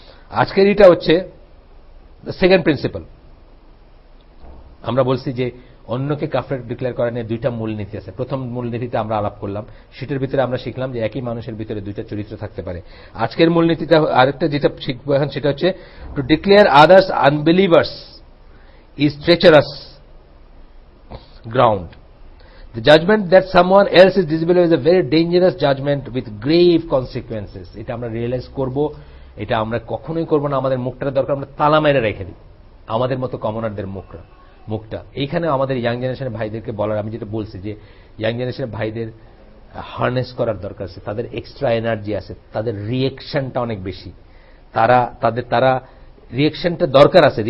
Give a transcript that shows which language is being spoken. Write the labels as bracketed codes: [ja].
[bn] আজকের এটা হচ্ছে সেকেন্ড প্রিন্সিপাল। আমরা বলছি যে অন্যকে কাফের ডিক্লেয়ার করা নিয়ে 2টা মূলনীতি আছে। প্রথম মূলনীতিতে আমরা আলাপ করলাম, সেটার ভিতরে আমরা শিখলাম যে একই মানুষের ভিতরে 2টা চরিত্র থাকতে পারে। আজকের মূলনীতিটা আরেকটা যেটা শিখবো এখন, সেটা হচ্ছে [en] To declare others unbelievers is treacherous ground. The judgment that someone else is disbeliever is a very dangerous judgment with grave consequences. [bn] এটা আমরা রিয়েলাইজ করব, এটা আমরা কখনোই করব না। আমাদের মুখটার দরকার আমরা তালা মেরে রেখে দিই, আমাদের মতো কমনারদের মুখটা। এইখানে আমাদের ইয়াং জেনারেশনের ভাইদেরকে বলার, আমি যেটা বলছি যে ইয়াং জেনারেশনের ভাইদের হার্নেস করার দরকার আছে। তাদের এক্সট্রা এনার্জি আছে, তাদের রিয়েকশনটা অনেক বেশি, তারা রিয়েকশনটা দরকার আছে।